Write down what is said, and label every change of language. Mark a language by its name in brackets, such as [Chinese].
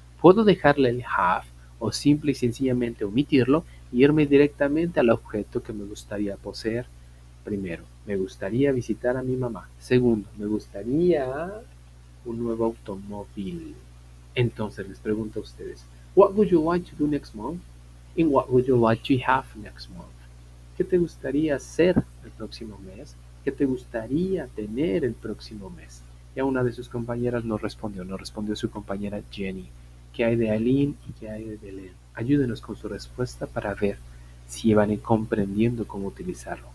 [Spanish] Puedo dejarle el have o simple y sencillamente omitirlo y irme directamente al objeto que me gustaría poseer. Primero, me gustaría visitar a mi mamá. Segundo, me gustaría un nuevo automóvil. Entonces les pregunto a ustedes, [English] what would you like to do next month? And what would you like to have next month? [Spanish] ¿Qué te gustaría hacer el próximo mes? ¿Qué te gustaría tener el próximo mes? Ya una de sus compañeras nos respondió su compañera Jenny. ¿Qué hay de Aileen y qué hay de Belén? Ayúdenos con su respuesta para ver si van comprendiendo cómo utilizarlo.